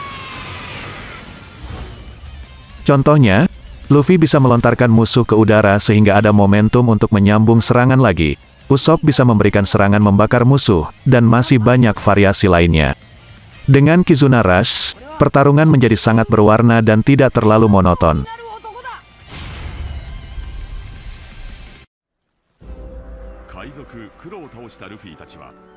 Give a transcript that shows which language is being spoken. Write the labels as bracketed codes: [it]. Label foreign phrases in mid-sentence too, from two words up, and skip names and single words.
[id] Contohnya, Luffy bisa melontarkan musuh ke udara sehingga ada momentum untuk menyambung serangan lagi. Usopp bisa memberikan serangan membakar musuh, dan masih banyak variasi lainnya. Dengan Kizuna Rush, pertarungan menjadi sangat berwarna dan tidak terlalu monoton. [ja] なる男だ海賊クロを倒したルフィたちは